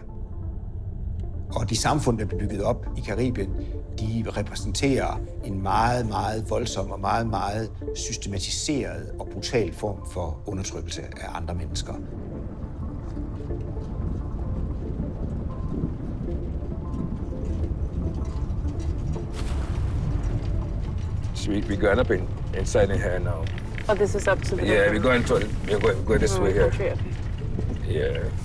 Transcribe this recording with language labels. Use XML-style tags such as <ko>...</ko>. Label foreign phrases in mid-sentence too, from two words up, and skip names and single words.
<da>Og de samfund, der blev bygget op i Karibien, de repræsenterer en meget, meget voldsom og meget, meget systematiseret og brutal form for undertrykkelse af andre mennesker.</da> <en>So we're going up inside in here now. Oh, this is up to the... Yeah, we're going this way here. Yeah.</en>